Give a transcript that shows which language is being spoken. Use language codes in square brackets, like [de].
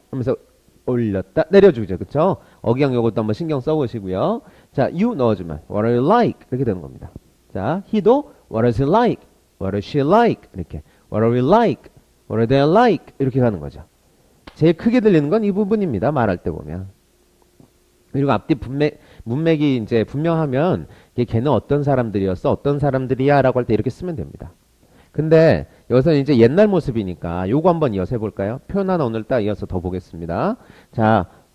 [ko] 하면서 올렸다 내려주죠. 그쵸? 억양 요것도 한번 신경 써보시고요. [en] 자, you [ko] 넣어주면 [en] What are you like? [ko] 이렇게 되는 겁니다. [en] 자, he도 What is he like? What is she like? 이렇게 What are we like? What are they like? [ko] 이렇게 가는 거죠. 제일 크게 들리는 건 이 부분입니다. 말할 때 보면. 그리고 앞뒤 문맥이 이제 분명하면 걔는 어떤 사람들이었어? 어떤 사람들이야? 라고 할 때 이렇게 쓰면 됩니다. 근데 여기서는 이제 옛날 모습이니까 요거 한번 이어서 해볼까요? 표현 하나 오늘 딱 이어서 더 보겠습니다. 자,